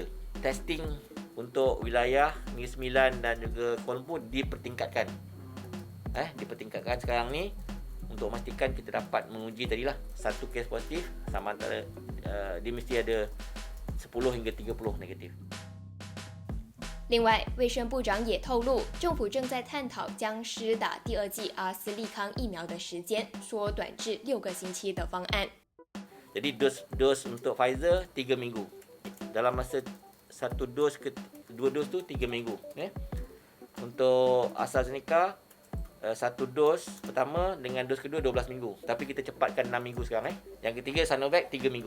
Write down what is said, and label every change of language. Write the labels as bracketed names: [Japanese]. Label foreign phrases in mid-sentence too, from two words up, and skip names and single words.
[Malay] Testing untuk wilayah Negeri Sembilan dan juga Kuala Lumpur dipertingkatkan. Dipertingkatkan sekarang ni untuk memastikan kita dapat menguji tadilah satu kes positif sama antara dia mesti ada 10 hingga 30 negatif. [Chinese] 另外，卫生部长也透露，政府正在探讨将施打第二剂阿斯利康疫苗的时间缩短至6个星期的方案。 [Malay] Jadi dos untuk Pfizer 3 minggu. Dalam masa satu dos ke dua dos tu 3 minggu. Untuk AstraZeneca satu dos pertama dengan dos kedua 12 minggu. Tapi kita cepatkan 6 minggu sekarang. Yang ketiga Sinovac 3 minggu.